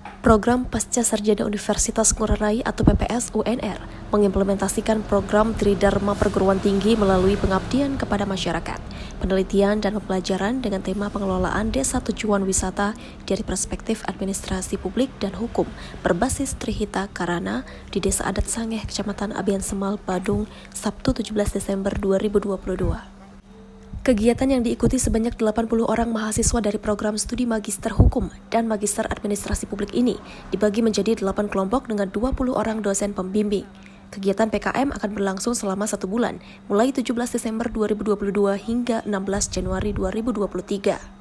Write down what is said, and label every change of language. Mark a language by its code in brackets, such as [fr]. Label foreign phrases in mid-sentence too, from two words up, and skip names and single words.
[id] Program Pasca Sarjana Universitas Ngurah Rai atau PPS UNR mengimplementasikan program Tridharma Perguruan Tinggi melalui pengabdian kepada masyarakat, penelitian dan pembelajaran dengan tema pengelolaan desa tujuan wisata dari perspektif administrasi publik dan hukum berbasis Trihita Karana di Desa Adat Sangeh, Kecamatan Abian Semal, Badung, Sabtu 17 Desember 2022. Kegiatan yang diikuti sebanyak 80 orang mahasiswa dari program studi Magister Hukum dan Magister Administrasi Publik ini dibagi menjadi 8 kelompok dengan 20 orang dosen pembimbing. Kegiatan PKM akan berlangsung selama 1 bulan, mulai 17 Desember 2022 hingga 16 Januari 2023.